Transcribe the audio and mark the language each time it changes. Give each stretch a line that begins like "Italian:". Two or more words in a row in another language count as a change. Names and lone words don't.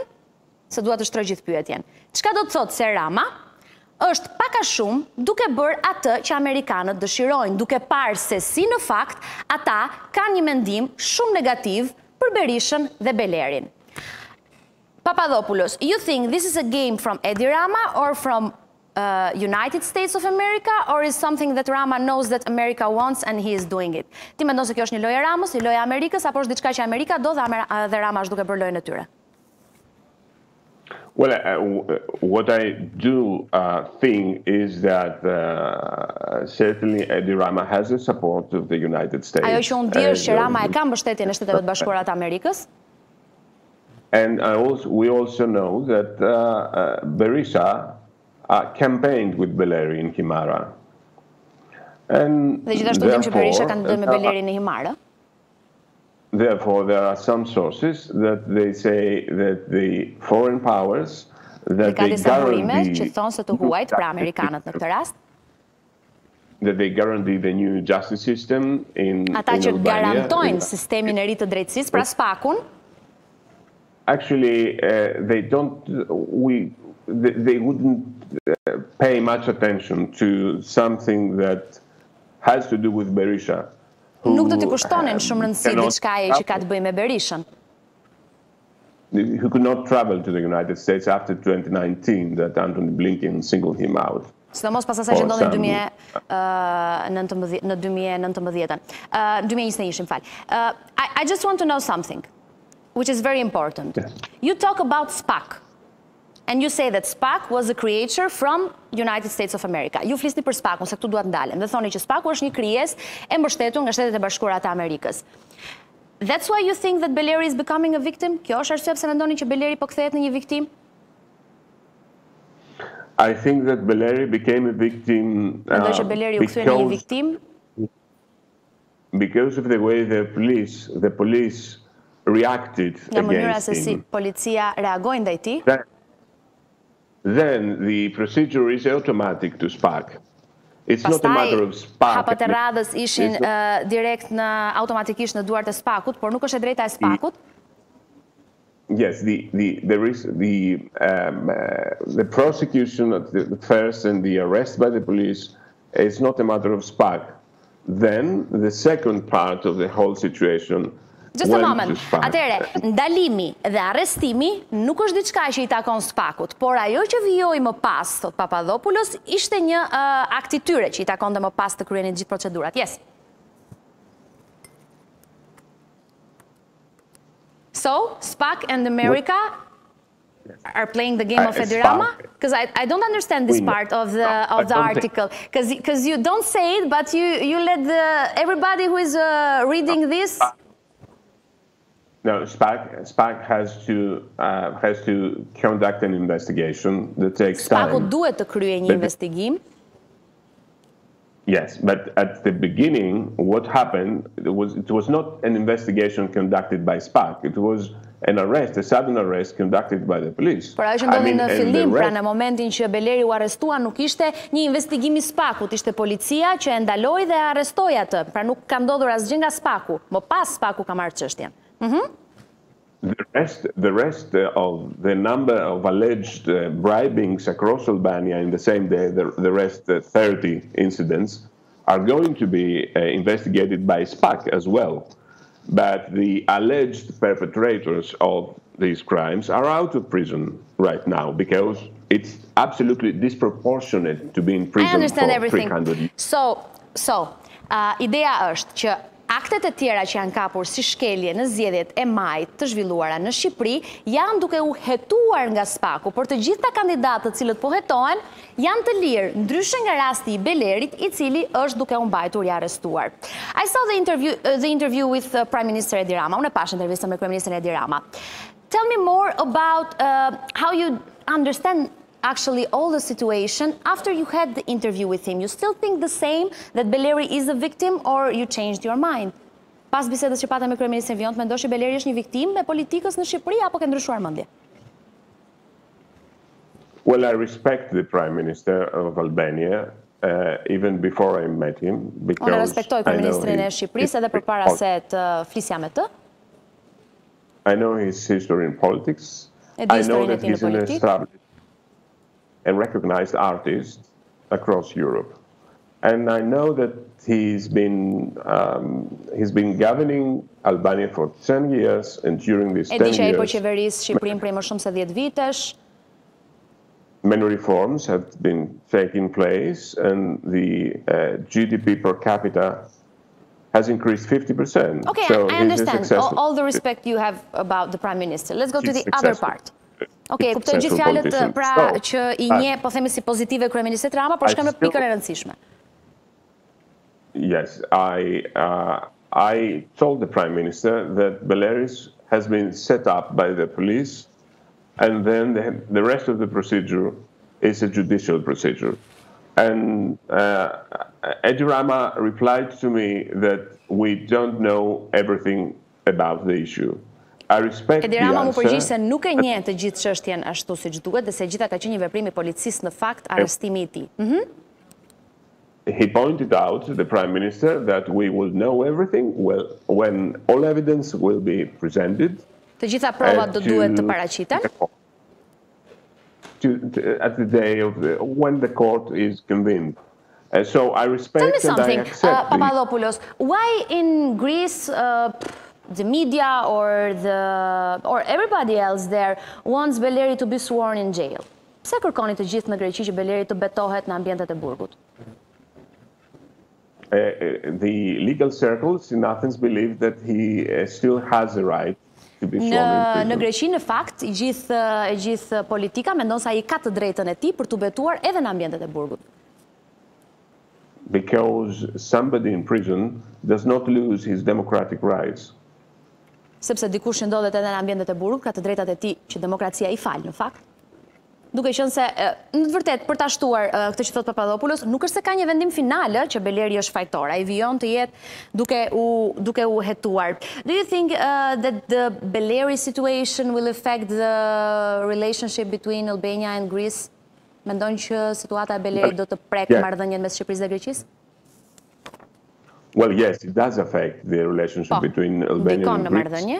Albanian: Se dua të shtroj gjithë pyetjen. Çka do të thotë se Rama është pak a shumë duke bërë atë që amerikanët dëshirojnë, duke parë se si në fakt ata kanë një mendim shumë negativ për Berishën dhe Belerin.
English: Papadopoulos, you think this is a game from Edi Rama or from United States of America, or is something that Rama knows that America wants and he is doing it?
Albanian: Ti mendon se kjo është një lojë e Ramës, një lojë e Amerikës, apo është diçka që Amerika do dhe Rama është duke bërë lojën e tyre?
English: Well, what I do think is that certainly Edi Rama has the support of the United States.
Albanian: Ajo që unë di është që Rama e ka mbështetjen e Shteteve të Bashkuara të Amerikës.
English: And we also know that Berisha campaigned with Beleri in Himara.
Albanian: Dhe gjithashtu dim që Berisha kandidoi me Beleri në Himarë.
English: Therefore, there are some sources that they say that the foreign powers that they guarantee the new justice system in
Albanian: ata që
English: Albania.
Albanian: Garantojnë sistemin e ri të drejtësisë, pra SPAK-un.
English: Actually, they wouldn't pay much attention to something that has to do with Berisha.
Albanian: Nuk do t'i kushtonin shumë rëndësi diçkaje që ka të bëjë me Berishën.
English: Who could not travel to the United States after 2019 that Antony Blinken singled him out.
Albanian: Sidomos pas asaj që ndodhi në 2019-ën. 2021, fal.
English: I just want to know something, which is very important. Yes. You talk about SPAC. And you say that SPAC was a creature from United States of America.
Albanian: Ju flisni për SPAC, se këtu duat ndalem. Dhe thoni që SPAC është një krijesë e mbështetur nga Shtetet e Bashkuara të Amerikës.
English: That's why you think that Beleri is becoming a victim?
Albanian: Kjo është arsye pse mendoni që Beleri po kthehet në një viktim?
English: I think that Beleri became a victim
Albanian: Mendoj që Beleri u kthye në një viktim
English: because of the way the police reacted against him.
Albanian: Nga mënyra se si policia reagoi ndaj tij.
English: Then the procedure is automatic to SPAC. It's not a matter of SPAC.
Albanian: Hapat e radhës ishin direkt automatikisht në duart e SPAC-ut, por nuk është e drejta e SPAC-ut.
English: Yes, there is the prosecution at the first and the arrest by the police is not a matter of SPAC. Then the second part of the whole situation. Just a moment.
Albanian: Atëre, ndalimi dhe arrestimi nuk është diçka që I takon SPAC-ut, por ajo që vijoi më pas, thot Papadopoulos, ishte një akt I tyre që I takonte më pas të kryenin gjithë procedurat.
English: Yes. So, SPAC and America are playing the game of Edi Rama? Because I don't understand this part of the article. Because you don't say it, but you let everybody who is reading this. No, SPAC has to conduct an investigation that takes time.
Albanian: SPAC-u duhet të kryejë një investigim.
English: Yes, but at the beginning, what happened it was not an investigation conducted by SPAC. It was an arrest, a sudden arrest conducted by the police.
Albanian: Por ajo që ndodhi në fillim, pra në momentin që Beleri u arrestua, nuk ishte një investigim I SPAC-ut, ishte policia që e ndaloi dhe arrestoi atë. Pra nuk ka ndodhur asgjë nga SPAC-u. Më pas SPAC-u ka marrë çështjen.
English: The rest of the number of alleged bribings across Albania in the same day, the rest 30 incidents, are going to be investigated by SPAC as well. But the alleged perpetrators of these crimes are out of prison right now because it's absolutely disproportionate to be in prison for 300 years. So,
Albanian: ideja është që aktet e tjera që janë kapur si shkelje në zgjedhjet e majit të zhvilluara në Shqipëri janë duke u hetuar nga SPAC-u, por të gjitha kandidatët cilët po hetohen janë të lirë, ndryshe nga rasti I Belerit, I cili është duke u mbajtur I arrestuar.
English: I saw the interview with Prime Minister Edi Rama.
Albanian: Unë e pash intervistën me Kryeministrin Edi Rama.
English: Tell me more about how you understand actually all the situation after you had the interview with him? You still think the same, that Beleri is a victim, or you changed your mind?
Albanian: Pas bisedës që pata me kryeministrin Viontë, mendosh që Beleri është një viktimë e politikës në Shqipëri apo ke ndryshuar mendje?
English: Well, I respect the Prime Minister of Albania, even before I met him, because
Albanian: unë respektoj kryeministrin e Shqipërisë edhe përpara se të flisja me të.
English: I know his history in politics. I know that he's an established and recognized artist across Europe. And I know that he's been governing Albania for 10 years, and during these 10 years...
Albanian: E di që ai po qeveris Shqipërinë prej më shumë se 10 vitesh.
English: Many reforms have been taking place, and the GDP per capita has increased 50%. Okay, so I understand. All the respect you have about the Prime Minister. Let's go to the other part.
Albanian: Okay, kuptoj gjithë fjalët pra që I njeh, po themi si pozitive kryeministit Rama, por shkojmë në pikën e rëndësishme.
English: Yes, I told the Prime Minister that Beleri has been set up by the police, and then the rest of the procedure is a judicial procedure. And Edi Rama replied to me that we don't know everything about the issue. I respect the answer.
Albanian: Edi Rama mu përgjigj se nuk e njeh të gjithë çështjen ashtu siç duhet, dhe se gjitha ka qenë një veprim I policisë në fakt arrestimi I tij.
English: He pointed out to the Prime Minister that we will know everything when all evidence will be presented.
Albanian: Të gjitha provat do duhet të paraqiten.
English: At the day of when the court is convened. So I respect and I accept. Papadopoulos, why in Greece the media or everybody else there wants Beleri to be sworn in jail?
Albanian: Pse kërkoni të gjithë në Greqi që Beleri të betohet në ambientet e burgut?
English: The legal circles in Athens believe that he still has a right to be sworn in prison.
Albanian: Në Greqi në fakt e gjithë politika mendon se ai ka të drejtën e tij për të betuar edhe në ambientet e burgut.
English: Because somebody in prison does not lose his democratic rights.
Albanian: Sepse dikush që ndodhet edhe në ambientet e burgut ka të drejtat e tij që demokracia I fal në fakt. Duke qenë se në të vërtetë për ta shtuar këtë që thot Papadopoulos, nuk është se ka një vendim final që Beleri është fajtor, ai vijon të jetë duke u hetuar.
English: Do you think that the Beleri situation will affect the relationship between Albania and Greece?
Albanian: Mendon që situata e Belerit do të prekë marrëdhënien mes Shqipërisë dhe Greqisë?
English: Well, yes, it does affect the relationship between Albania and Greece.